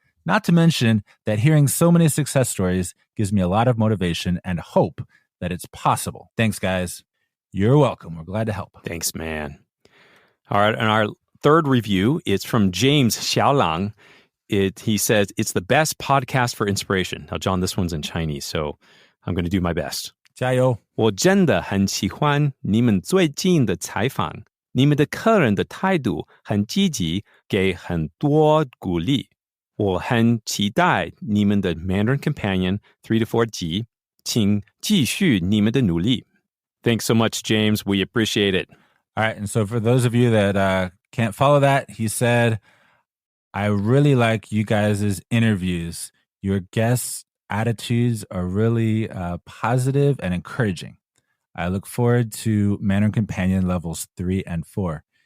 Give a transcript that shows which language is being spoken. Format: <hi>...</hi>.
<en>Not to mention that hearing so many success stories gives me a lot of motivation and hope that it's possible. Thanks, guys. You're welcome. We're glad to help. Thanks, man. All right, and our third review is from James Xiaolang. He says, it's the best podcast for inspiration. Now, John, this one's in Chinese, so I'm going to do my best.</en> <zh>加油. 我真的很喜欢你们最近的采访，你们的客人的态度很积极，给很多鼓励。我很期待你们的 Mandarin Companion</zh> <en>3 to 4</en> <zh>集，请继续你们的努力.</zh> <en>Thanks so much, James. We appreciate it. All right, and so for those of you that can't follow that, he said, I really like you guys' interviews. Your guests' attitudes are really positive and encouraging. I look forward to Mandarin Companion levels 3 and 4.</en>